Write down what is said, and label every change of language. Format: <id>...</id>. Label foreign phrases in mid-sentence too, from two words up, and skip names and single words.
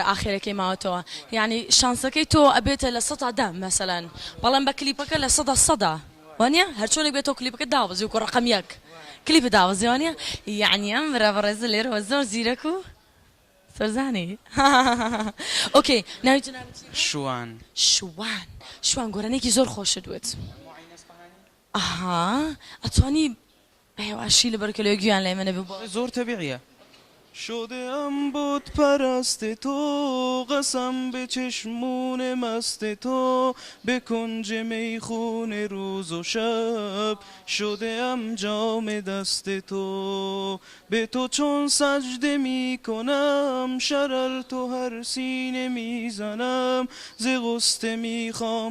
<ckb>ئاخرەکەی ماوەتەوە یعنی شانسەکەی تۆ ئەبێتە لە 100 مەسەلەن بەڵام بە کلیپەکە لە 100 وانە هەرچۆنێک بێتەوە کلیپەکە داوەزی و ڕقم یەک کلیپە داوەزی وانە یعنی ئەم بەڕێزە لێرەوە زۆر زیرەک و سەرزانی ئۆکێ ناویتە شوان گۆرانێکی زۆر خۆشت دوێت ئاها ئەتوانی بەهێواشی لەبەرکە لێ گویان لای منە زۆر تەبیعیە</ckb> <fa>شدم بود پرست تو قسم به چشمون مست تو به کنج میخون روز و شب شدم جام دست تو به تو چون سجده می کنم شرر تو هر سینه می زنم ز غصه می خوام</fa>